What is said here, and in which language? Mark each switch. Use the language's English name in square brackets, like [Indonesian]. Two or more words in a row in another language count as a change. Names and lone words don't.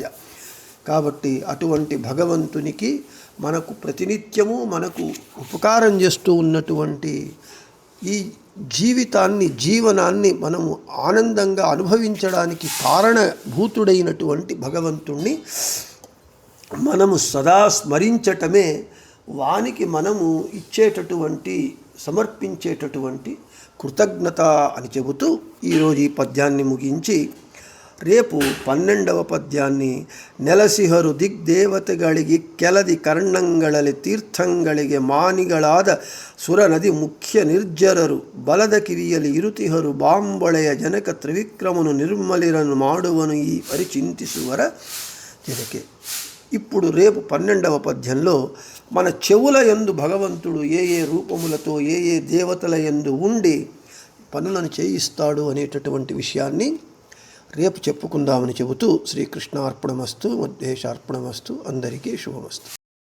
[Telugu] కాబట్టి అటువంటి భగవంతునికి మనకు ప్రతినిత్యము మనకు ఉపకారం చేస్తూ ఉన్నటువంటి ఈ జీవనాన్ని మనము ఆనందంగా అనుభవించడానికి కారణభూతుడైనటువంటి భగవంతుణ్ణి మనము సదా స్మరించటమే వానికి మనము ఇచ్చేటటువంటి సమర్పించేటటువంటి కృతజ్ఞత అని చెబుతూ ఈరోజు ఈ పద్యాన్ని ముగించి రేపు 12వ ಪದ್ಯಾన్ని [Kannada] ನೆಲಸಿಹರು ದಿಗ್ದೇವತೆಗಳಿಗೆ ಕೆಲದಿ ಕರ್ಣಂಗಳಲ್ಲಿ ತೀರ್ಥಂಗಳಿಗೆ ಮಾನಿಗಳಾದ ಸುರನದಿ ಮುಖ್ಯ ನಿರ್ಜರರು ಬಲದ ಕಿವಿಯಲ್ಲಿ ಇರುತಿಹರು ಬಾಂಬಳೆಯ ಜನಕ ತ್ರಿವಿಕ್ರಮನು ನಿರ್ಮಲಿರನ್ನು ಮಾಡುವನು ಈ ಪರಿಚಿಂತಿಸುವರ ಜನಕ್ಕೆ. [Telugu] ఇప్పుడు రేపు 12వ పద్యంలో మన చెవుల యందు భగవంతుడు ఏ ఏ రూపములతో ఏ ఏ దేవతల యందు ఉండి పనులను చేయిస్తాడు అనేటటువంటి విషయాన్ని రేపు చెప్పుకుందామని చెబుతూ శ్రీకృష్ణార్పణమస్తు, మధ్యేశార్పణమస్తు, అందరికీ శుభమస్తు.